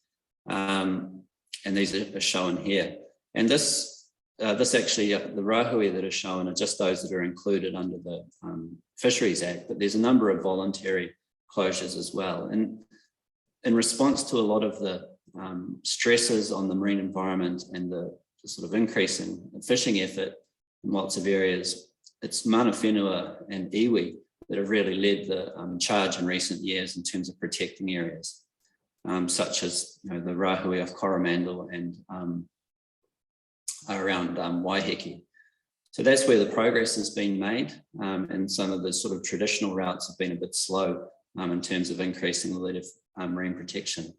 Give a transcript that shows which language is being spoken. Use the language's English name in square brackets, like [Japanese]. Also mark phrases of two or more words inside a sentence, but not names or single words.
[English] And these are shown here. And this actually, the Rahui that are shown are just those that are included under the Fisheries Act, but there's a number of voluntary closures as well. And in response to a lot of the stresses on the marine environment and the sort of increasing fishing effort in lots of areas, it's [Māori] mana whenua [English] and iwi that have really led the charge in recent years in terms of protecting areas, such as the Rahui of Coromandel and around Waiheke. So that's where the progress has been made, and some of the sort of traditional routes have been a bit slow in terms of increasing the level of marine protection.